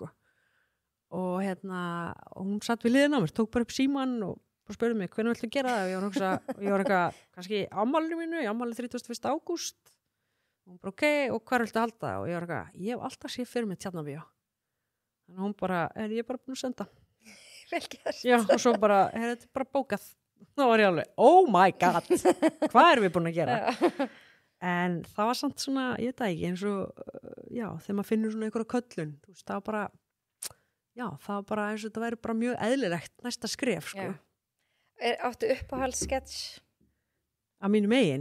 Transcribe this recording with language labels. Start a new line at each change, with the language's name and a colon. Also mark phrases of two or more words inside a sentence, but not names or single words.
Icelandic: Og og hún satt við liðina á mér, tók bara upp símann og spurði mig hvernig viltu gera það og ég var eitthvað kannski ámælinu mínu, ég ámæli 31. ágúst og hún bara ok, og hvar viltu halda það og ég var eitthvað, ég hef alltaf séð fyrir mig Tjarnarbíó. Þannig hún bara, ég er bara búin að senda. Vel gert. Já, og svo bara, þetta er bara bókað. Þá var ég alveg,
English: oh my god,
Icelandic: hvað erum við búin að gera? En það var samt svona, ég veit það ekki, eins og, þegar maður finnur svona einhverja köllun, það var bara, það var bara eins og þetta væri bara mjög eðlilegt næsta skref, sko. Áttu uppáhaldssketch? Að mínu megin?